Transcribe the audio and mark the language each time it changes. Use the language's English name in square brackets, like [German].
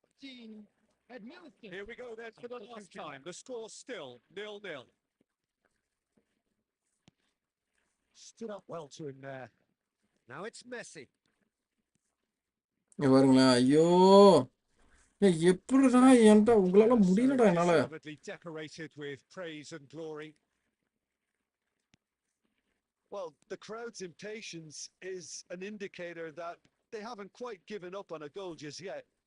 [English] Here we go then for the last time. The score still 0-0. Stood up well to him there. Now it's Messi. [Tamil] இங்க பாருங்களேன். ஐயோ எப்படிடா என்கிட்ட உங்களால முடியலடா என்னால. [English] Decorated with praise and glory. Well, the crowd's impatience is an indicator that they haven't quite given up on a goal just yet.